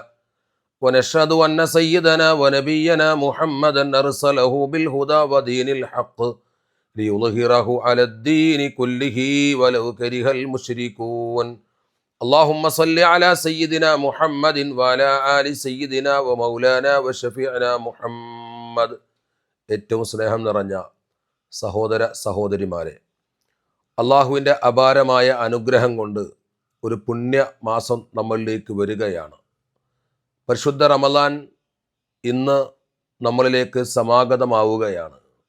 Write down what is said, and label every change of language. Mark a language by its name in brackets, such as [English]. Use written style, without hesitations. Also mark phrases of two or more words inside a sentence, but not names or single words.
[Arabic] ونشهد أن سيدنا ونبينا محمدا أرسله بالهدى ودين الحق ليظهره على الدين كله ولو كره المشركون. اللهم صل على سيدنا محمد وعلى آل سيدنا ومولانا وشفيعنا محمد. [Malayalam] ഏറ്റവും സ്നേഹം നിറഞ്ഞ സഹോദര സഹോദരിമാരെ, അള്ളാഹുവിൻ്റെ അപാരമായ അനുഗ്രഹം കൊണ്ട് ഒരു പുണ്യ മാസം നമ്മളിലേക്ക് വരികയാണ്. പരിശുദ്ധ റമദാൻ ഇന്ന് നമ്മളിലേക്ക് സമാഗതമാവുകയാണ്.